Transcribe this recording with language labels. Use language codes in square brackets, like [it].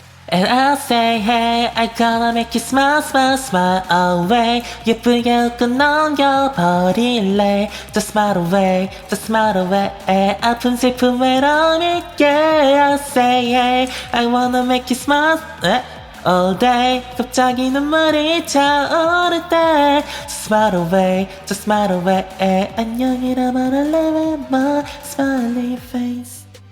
[en] And I'll say hey, I gonna make you smile, smile, smile away. [ko] 예쁘게 웃고 넘겨버릴래. [en] Just smile away, just smile away. [ko] 아픈 슬픔 외로움 잊게. [en] I'll say hey, I wanna make you smile all day. [ko] 갑자기 눈물이 차오를 때 [en] Just smile away, just smile away. [ko] 안녕이라 말할래 [en] with my smiling face.